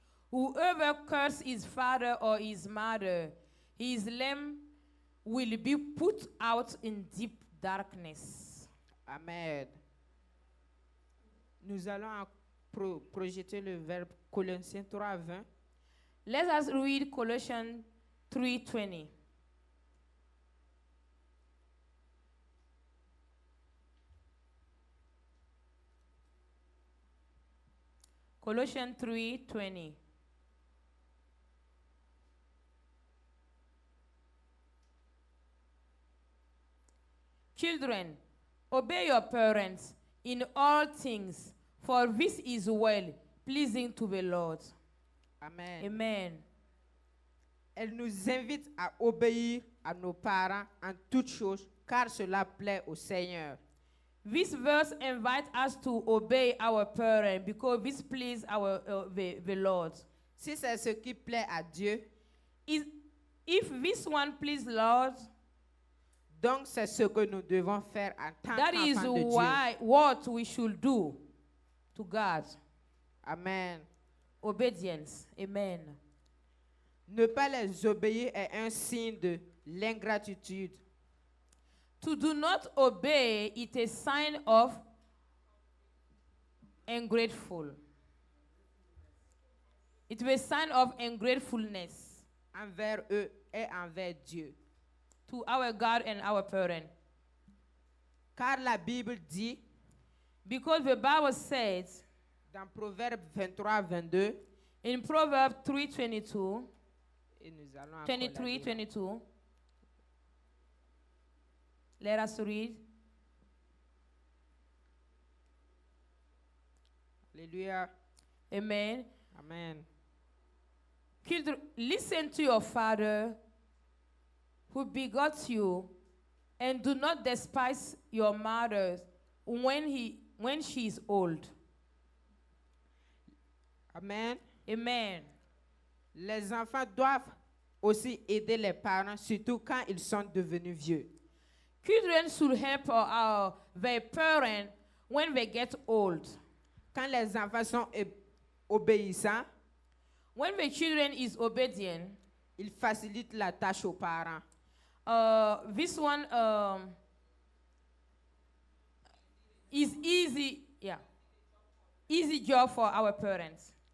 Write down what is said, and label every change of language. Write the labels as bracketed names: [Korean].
[English] Whoever curses his father or his mother, his lamb will be put out in deep darkness. Amen. [French] Nous allons projeter le verbe Colossiens 3, 20. [English] Let us read Colossians 3:20. Colossians 3:20. Children, obey your parents in all things, for this is well pleasing to the Lord. Amen. Amen. [French] Elle nous invite à obéir à nos parents en toutes choses, car cela plaît au Seigneur. [English] This verse invites us to obey our parents because this pleases the Lord. [French] Si c'est ce qui plaît à Dieu, [English] If this one pleases Lord, [French] donc c'est ce que nous devons faire en tant [English] that is [French] qu'enfants de Dieu. [English] what we should do to God. Amen. Obedience. Amen. [French] Ne pas les obéir est un signe de l'ingratitude. [English] To do not obey is a sign of ungrateful. It's a sign of ungratefulness [French] Envers eux et envers Dieu. [English] to our God and our parents. [French] Car la Bible dit, [English] Because the Bible says [French] dans Proverbe 23, 22, [English] in Proverbs 3:22, [French] et nous allons encore la [English] 23, [French] lire. [English] 22, let us read. [French] Alléluia. Amen. [English] Amen. Children, listen to your father who begot you, and do not despise your mother when she is old. Amen. Amen. [French] Les enfants doivent aussi aider les parents, surtout quand ils sont devenus vieux. [English] Children should help their parents when they get old. [French] Quand les enfants sont obéissants, [English] When the children is obedient, [French] ils facilitent la tâche aux parents. [English] this one is easy, yeah, easy job for our parents.